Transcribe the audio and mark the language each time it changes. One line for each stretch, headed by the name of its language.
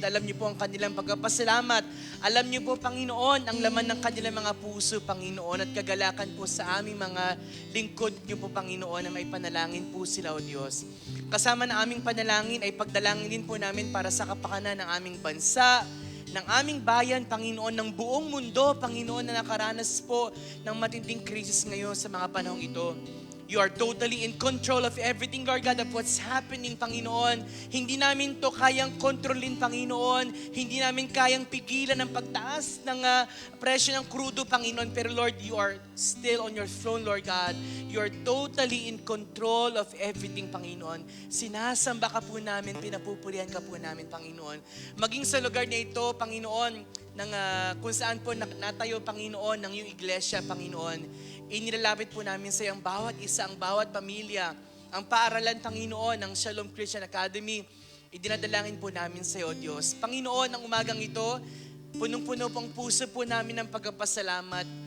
Filipino: Alam niyo po ang kanilang pagpapasalamat. Alam niyo po, Panginoon, ang laman ng kanilang mga puso, Panginoon, at kagalakan po sa aming mga lingkod niyo po, Panginoon, na may panalangin po sila, O Diyos. Kasama na aming panalangin ay pagdalangin din po namin para sa kapakanan ng aming bansa, ng aming bayan, Panginoon, ng buong mundo, Panginoon, na nakaranas po ng matinding krisis ngayon sa mga panahong ito.
English: You are totally in control of everything, Lord God, of what's happening, Panginoon.
Filipino: Hindi namin to kayang kontrolin, Panginoon. Hindi namin kayang pigilan ang pagtaas ng presyo ng krudo, Panginoon.
English: Pero Lord, you are still on your throne, Lord God. You are totally in control of everything, Panginoon.
Filipino: Sinasamba ka po namin, pinapupurihan ka po namin, Panginoon. Maging sa lugar na ito, Panginoon, ng, kung saan po natayo, Panginoon, ng iyong iglesia, Panginoon. Inilalapit po namin sa iyong bawat isa, ang bawat pamilya, ang paaralan, Panginoon, ng Shalom Christian Academy. Idinadalangin po namin sa iyo, Diyos. Panginoon, ang umagang ito, punong-puno pong puso po namin ng pagpapasalamat.